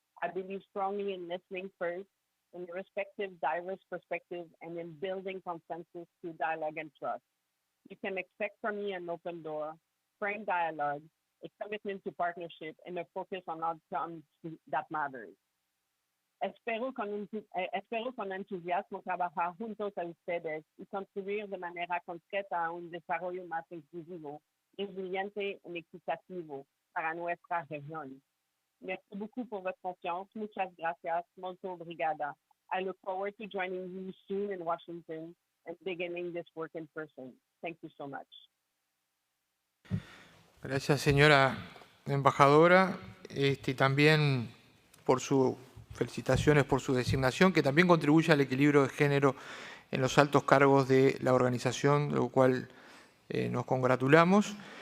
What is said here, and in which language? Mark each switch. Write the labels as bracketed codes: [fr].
[en] I believe strongly in listening first, in respective diverse perspectives, and in building consensus through dialogue and trust. You can expect from me an open door, frank dialogue, a commitment to partnership, and a focus on outcomes that matters. [es] Espero con entusiasmo trabajar juntos a ustedes y contribuir de manera concreta a un desarrollo más inclusivo, resiliente y equitativo para nuestra región. [fr] Merci beaucoup pour votre confiance. [es] Muchas gracias. [pt] Muito obrigada. [en] I look forward to joining you soon in Washington and beginning this work in person. Thank you so much. [es] Gracias, señora embajadora. También por sus felicitaciones por su designación, que también contribuye al equilibrio de género en los altos cargos de la organización, de lo cual nos congratulamos.